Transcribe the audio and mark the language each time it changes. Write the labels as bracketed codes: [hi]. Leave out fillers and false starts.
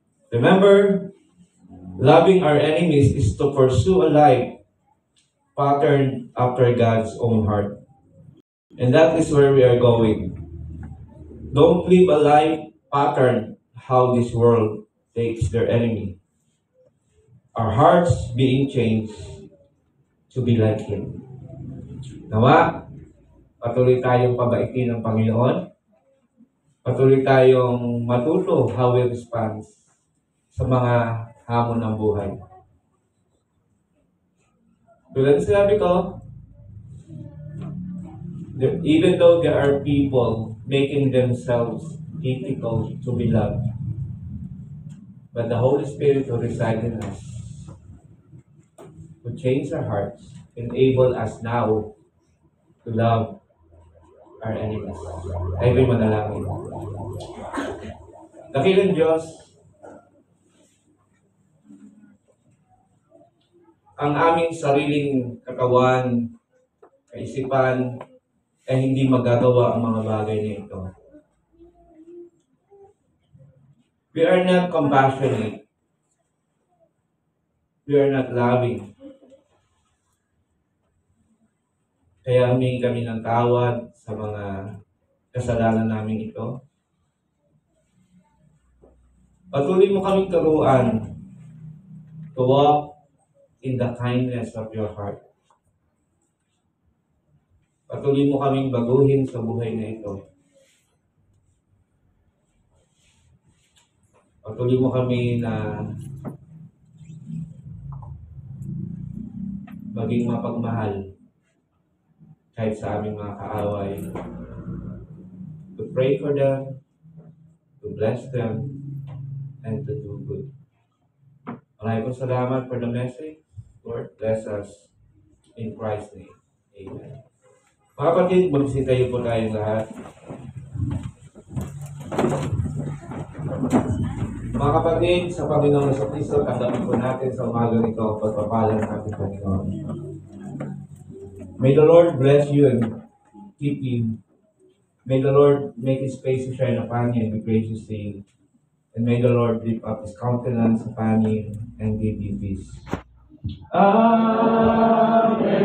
[en] Remember, loving our enemies is to pursue a life patterned after God's own heart. And that is where we are going. Don't live a life patterned how this world takes their enemy. Our hearts being changed to be like Him. [tl] Nawa, patuloy tayong pabaitin ng Panginoon. Patuloy tayong matuto how we respond sa mga hamon ng buhay. [en] Tulad ng sinabi ko, even though there are people making themselves difficult to be loved, but the Holy Spirit who resides in us, who change our hearts, enable us now to love our enemies. [tl] Tayo ba'y manalangin? Dakilang Diyos, ang aming sariling katawan, kaisipan, ay hindi magagawa ang mga bagay na ito. [en] We are not compassionate. We are not loving. [tl] Kaya humingi kami ng tawad sa mga kasalanan namin ito. [en] Patuloy mo kaming turuan to walk in the kindness of your heart. [tl] Patuloy mo kaming baguhin sa buhay na ito. Patuloy mo kami na maging mapagmahal kahit sa aming mga kaaway. [en] To pray for them, to bless them, and to do good. Maraming salamat for the message. Lord, bless us. In Christ's name. Amen. [tl] Mga kapatid, magsitayo po tayong lahat. Mga kapatid, sa Panginoon sa Kristo, tanggapin po natin sa umagang ito ang pagpapala ng ating Panginoon. [en] May the Lord bless you and keep you. May the Lord make His face to shine upon you and be gracious to you. And may the Lord lift up His countenance upon you and give you peace. Amen.